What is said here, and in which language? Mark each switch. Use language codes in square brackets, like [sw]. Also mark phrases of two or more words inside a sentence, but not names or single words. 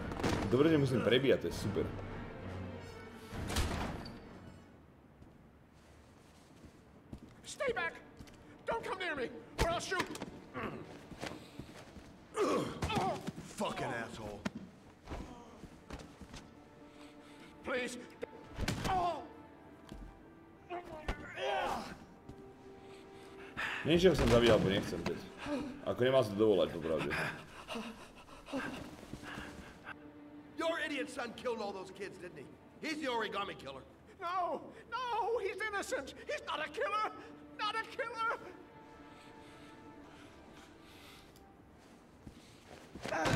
[sk] Dobre, že musím prebíjať, to je super. [en] Stay back! Don't come near me, or I'll shoot! Fucking asshole. Please. [sk] Niečo som zabíjal, bo nechcem teď. Ako nemal sa to dovolať, popravde. [en] Your idiot son killed all those kids, didn't he? He's the origami killer. No! No! He's innocent! He's not a killer! Not a killer!